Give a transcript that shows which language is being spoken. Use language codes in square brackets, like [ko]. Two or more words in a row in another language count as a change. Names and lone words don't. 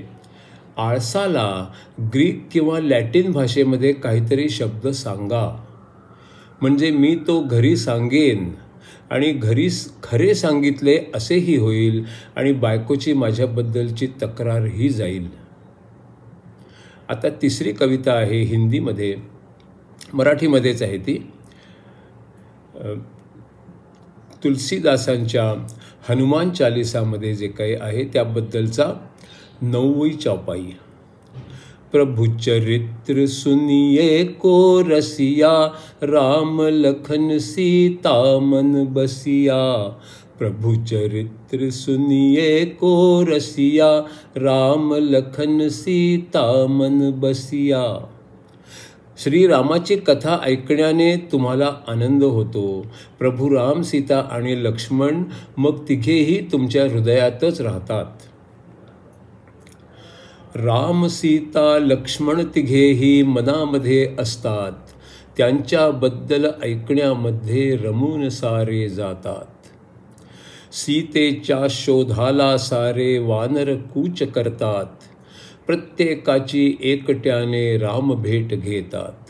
[mr] आळसाला ग्रीक किंवा लॅटिन भाषेमध्ये काहीतरी शब्द सांगा, म्हणजे मी तो घरी सांगेन आणि घरी खरे सांगितले असेही होईल आणि बायकोची माझ्याबद्दलची तक्रारही जाईल. आता तिसरी कविता आहे हिंदीमध्ये, मराठीमध्येच आहे ती. तुलसीदासांच्या हनुमान चालीसामध्ये जे काही आहे त्याबद्दलचा 9वी चौपाई. [awa] प्रभु चरित्र सुनिए को रसिया, राम लखन सीता मन बसिया. प्रभु चरित्र सुनिए को रसिया, राम लखन सीता मन बसिया. [mr] श्रीरामाची कथा ऐकण्याने तुम्हाला आनंद होतो. प्रभू राम, सीता आणि लक्ष्मण मग तिघेही तुमच्या हृदयातच राहतात. राम, सीता, लक्ष्मण तिघेही मनामध्ये असतात. त्यांच्याबद्दल ऐकण्यामध्ये रमून सारे जातात. सीतेच्या शोधाला सारे वानर कूच करतात. प्रत्येकाची एकट्याने राम भेट घेतात.